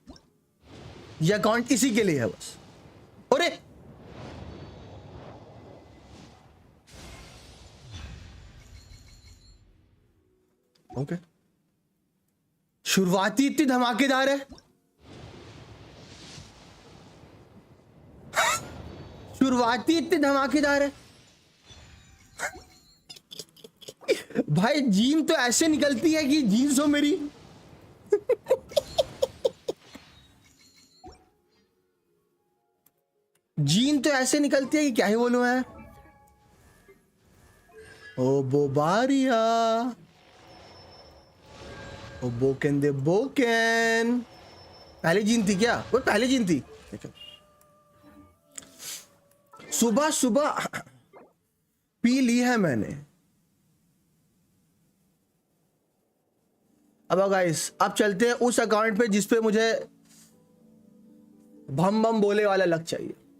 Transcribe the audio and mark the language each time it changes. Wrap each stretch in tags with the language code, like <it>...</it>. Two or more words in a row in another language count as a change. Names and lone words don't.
<hi>ये अकाउंट इसी के लिए है बस। अरे ओके, शुरुआती इतनी धमाकेदार है, शुरुआती इतनी धमाकेदार है भाई। जीन तो ऐसे निकलती है कि जीन्स हो मेरी जीन तो ऐसे निकलती है कि क्या ही बोलूं मैं। ओ बोबारिया, ओ बोकेन दे बोकेन। पहली जीन थी क्या? वो पहली जीन थी। सुबह सुबह पी ली है मैंने। अब गाइस, अब चलते हैं उस अकाउंट पे जिस पे मुझे भम भम बोले वाला लग चाहिए।</hi>